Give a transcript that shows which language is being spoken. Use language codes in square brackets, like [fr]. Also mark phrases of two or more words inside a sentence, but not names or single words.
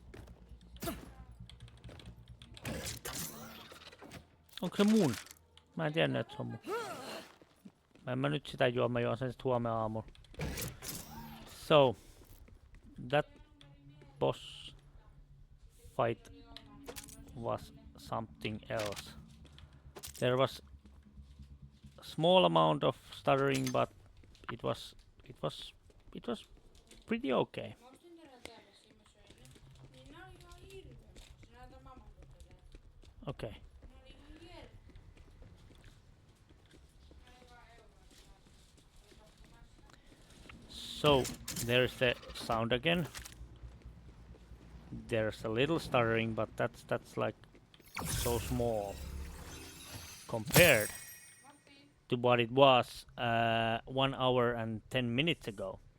[fi] Onko se mun? Mä en tiennyt, että se on mun. En mä nyt sitä juo, mä juon sen sit huomenna aamulla. [en] So, that boss fight was something else. There was a small amount of stuttering, but it was pretty okay. [fi] Mä ostin tänään tällaisia, mä söin ne. Niin nää oli ihan hirveä. Se näyttää mamalta tätä. [en] Okay. [fi] Nää oli ihan hirveä. Aivan euroa. [en] So, there's the sound again. There's a little stuttering, but that's like so small compared to what it was 1 hour and 10 minutes ago.